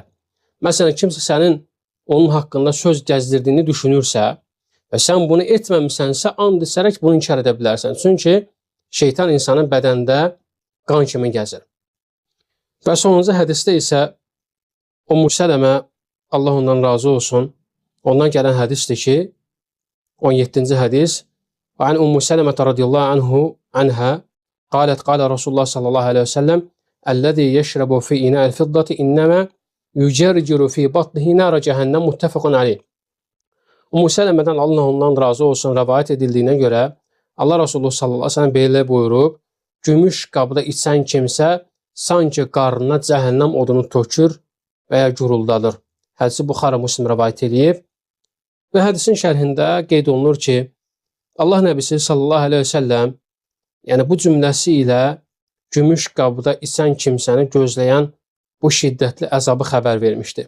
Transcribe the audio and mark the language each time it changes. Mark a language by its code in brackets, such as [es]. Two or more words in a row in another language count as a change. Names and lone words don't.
[az] Məsələn, kimsə sənin onun haqqında söz gəzdirdiyini düşünürsə və sən bunu etməmisənsə, and içərək bunu inkar edə bilərsən. Çünki şeytan insanın bədəndə qan kimi gəzir. Və sonuncu hədisdə isə Ümmü Sələmə, Allah ondan razı olsun, ondan gələn hədisdir ki, 17-ci hədis, [ar] وعن أم سلمة رضي الله عنها قالت قال رسول الله صلى الله عليه وسلم الذي يشرب في إناء الفضة إنما يجرجر في بطنه نار جهنم متفق عليه. [az] Ümmü Sələmədən Allah ondan razı olsun rivayet edildiyinə görə Allah Resulü [ar] صلى الله عليه وسلم [az] belə buyurub, gümüş qabda içən kimsə sanki qarnına cəhənnəm odunu tökür və ya guruldadır. Hədisi Buxari Müslim rivayet edib. Və hədisin şərhində qeyd olunur ki, Allah Nəbisi [ar] صلى الله عليه وسلم [az] yəni bu cümləsi ilə gümüş qabda içən kimsəni gözləyən bu şiddətli əzabı xəbər vermişdi.